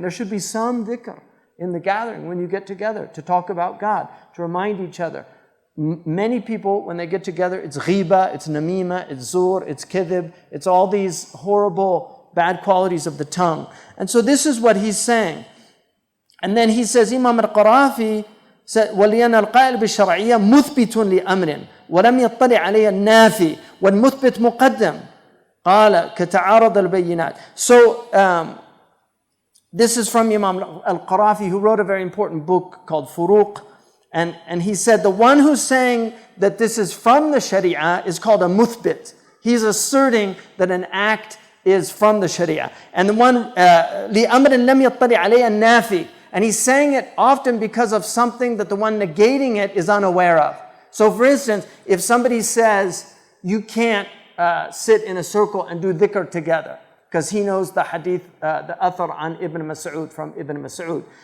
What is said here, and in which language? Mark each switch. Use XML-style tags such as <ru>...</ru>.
<en>There should be some dhikr in the gathering when you get together to talk about God, to remind each other. Many people, when they get together, it's ghiba, it's namima, it's zur, it's kidhib, it's all these horrible, bad qualities of the tongue. And so this is what he's saying. And then he says, Imam al-Qarafi said,</en> <ar>وَلِيَنَا الْقَائِلْ بِالشَّرْعِيَّةِ مُثْبِتٌ لِأَمْرٍ وَلَمْ يَطَّلِعْ عَلَيْهِ النَّافِي وَالْمُثْبِتْ مُقَدَّمٌ قَالَ كَتَعَارَضَ الْبَيِّنَاتِ.</ar> <en>So, this is from Imam al-Qarafi, who wrote a very important book called Furuq. And he said the one who's saying that this is from the Sharia is called a muthbit. He's asserting that an act is from the Sharia. And the one,</en> <ar>لِأَمْرٍ لَمْ يَطَّلِعْ عَلَيْهِ النَّافِي.</ar> <en>And he's saying it often because of something that the one negating it is unaware of. So for instance, if somebody says, you can't sit in a circle and do dhikr together, because he knows the hadith, the athar on Ibn Mas'ud, from Ibn Mas'ud.</en>